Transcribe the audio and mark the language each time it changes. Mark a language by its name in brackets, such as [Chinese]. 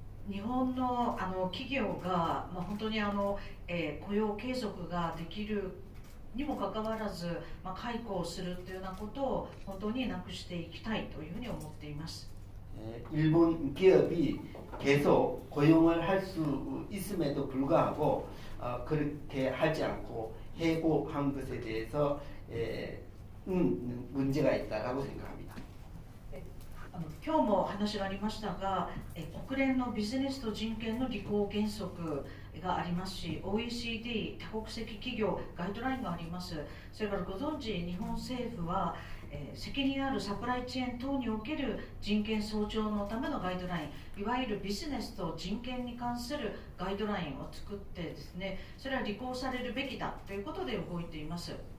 [Japanese] 日本の企業が、本当に雇用継続ができるにもかかわらず、解雇をするというようなことを本当になくしていきたいというふうに思っています。 [Korean] 일본 기업이 계속 고용을 할 수 있음에도 불구하고 그렇게 하지 않고 해고한 것에 대해서 문제가 있다라고 생각합니다. [Japanese] 今日も話がありましたが、国連のビジネスと人権の履行原則がありますし、OECD 多国籍企業ガイドラインがあります。それからご存知、日本政府は責任あるサプライチェーン等における人権尊重のためのガイドライン、いわゆるビジネスと人権に関するガイドラインを作ってですね、それは履行されるべきだということで動いています。